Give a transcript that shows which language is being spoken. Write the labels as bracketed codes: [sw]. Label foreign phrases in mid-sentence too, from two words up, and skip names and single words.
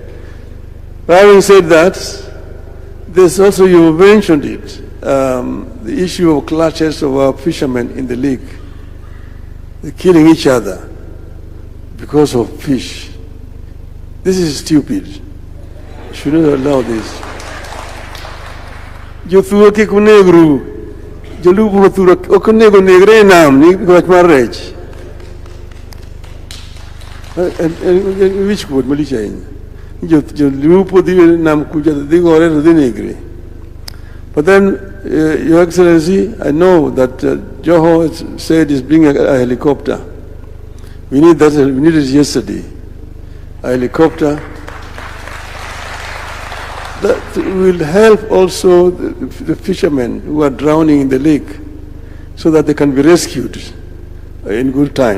[en] But having said that, there's also, you mentioned it, the issue of clashes of our fishermen in the lake. They're killing each other because of fish. This is stupid. You should not allow this. [luo] Jo thuo kik unegru, jolupo thuo ok onego negre nam ni wach mar rech. [en] Which word [luo] malich ahinya. Jolupo dhi nam kucha dhi gore to dhi negre. [en] But then, Your Excellency, I know that Joho said he's bringing a helicopter. We need that. We needed it yesterday. A helicopter that will help also the fishermen who are drowning in the lake, so that they can be rescued in good time.